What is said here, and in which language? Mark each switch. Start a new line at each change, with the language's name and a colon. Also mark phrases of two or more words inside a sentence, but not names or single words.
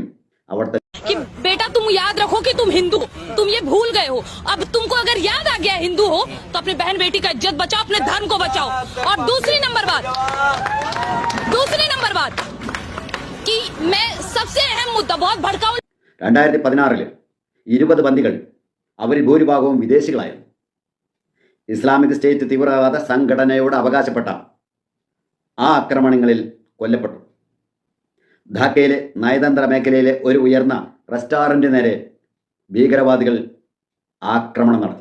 Malayalam: അവിടുത്തെ
Hindi: बेटा तुम याद रखो कि तुम हिंदू, तुम ये भूल गए हो. अब तुमको अगर याद आ गया हिंदू हो तो अपने बहन बेटी का इज्जत बचाओ, अपने धर्म को बचाओ. और दूसरी नंबर बात कि मैं सबसे अहम मुद्दा बहुत भड़काऊ.
Malayalam: 2016 20 ബന്ദികൾ, അവരിൽ ഭൂരിഭാഗവും വിദേശികളായിരുന്നു. ഇസ്ലാമിക് സ്റ്റേറ്റ് തീവ്രവാദ സംഘടനയോട് അവകാശപ്പെട്ട ആ ആക്രമണങ്ങളിൽ കൊല്ലപ്പെട്ടു. ധാക്കയിലെ നയതന്ത്ര മേഖലയിലെ ഒരു ഉയർന്ന റെസ്റ്റോറൻറ്റിന് നേരെ ഭീകരവാദികൾ ആക്രമണം നടത്തി.